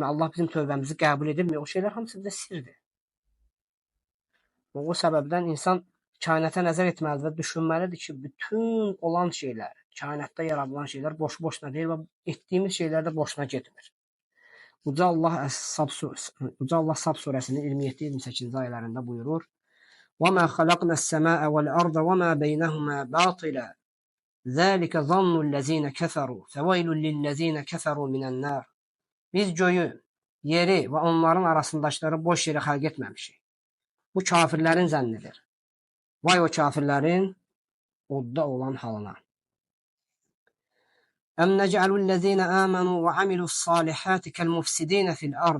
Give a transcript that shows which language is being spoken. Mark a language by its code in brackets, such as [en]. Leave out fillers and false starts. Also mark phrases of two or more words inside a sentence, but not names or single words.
[az] Allah bizim tövbəmizi qəbul edirmi? O şeylər hamısı bizə sirdir. O səbəbdən insan kainata nəzər etməlidir və düşünməlidir ki, bütün olan şeylər, kainatda yaradılan şeylər boşu-boşuna deyil və etdiyimiz şeylər də boşuna getmir. Uca Allah Sab surəsinin 27-28-ci ayələrində buyurur: [ar] وَمَا خَلَقْنَا السَّمَاءَ وَالْأَرْضَ وَمَا بَيْنَهُمَا بَاطِلًا ذَلِكَ ظَنُّ الَّذِينَ كَفَرُوا فَوَيْلٌ لِلَّذِينَ كَفَرُوا مِنَ النَّارِ. [az] Biz göyü, yeri və onların arasındakiləri boş yerə xəlq etməmişik. Bu kafirlərin zənnidir. Vay o kafirlərin odda olan halına. [ar] أم نجعل الذين آمنوا وعملوا الصالحات كالمفسدين في الأرض.